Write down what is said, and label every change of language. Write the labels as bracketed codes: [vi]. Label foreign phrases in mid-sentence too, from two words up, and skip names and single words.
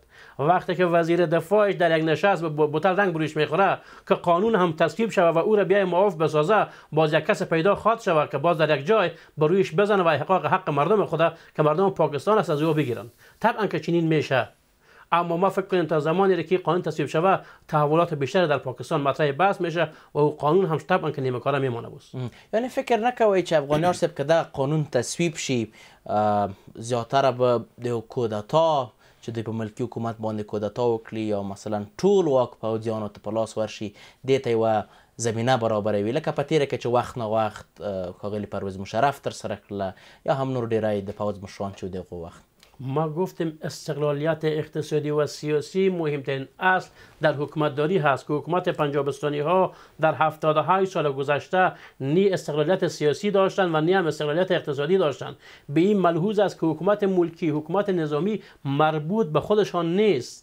[fa] وقتی که وزیر دفاعش در یک نشست به بوتل رنگ بروش میخوره که قانون هم تصویب شود و او را بیای معاف بسازه، باز یک کس پیدا خواهد شود که باز در یک جای برویش بزنه و احقاق حق مردم خدا که مردم پاکستان است از او بگیرن. طبعا که چنین میشه، اما ما فکر کنیم تا زمانی که قانون تصویب شود تحولات بیشتر در پاکستان مطرح بحث میشه و او قانون هم طبعا که نیمه‌کاره میمونه. بس [ps] یعنی فکر نکوي چې افغانیار صاحب که دا قانون تصویب شي زیاتره به د کودتا چې دوی په ملکي حکومت باندې کودتا وکړي یا مثلا ټول واک پوځیانو ته په لاس ورشي، دې ته یوه زمینه برابروي، لکه په تېره کې چې وخت نه وخت ښاغلي پرویز مشرف ترسره کړله یا هم نور ډېری د پوځ مشران چې د هغو وخت. [fa] ما گفتیم استقلالیت اقتصادی و سیاسی مهمترین اصل در حکومتداری هست که حکومت پنجابستانی ها در 78 سال گذشته نی استقلالیت سیاسی داشتند و نی هم استقلالیت اقتصادی داشتند. به این ملحوظ است که حکومت ملکی، حکومت نظامی مربوط به خودشان نیست.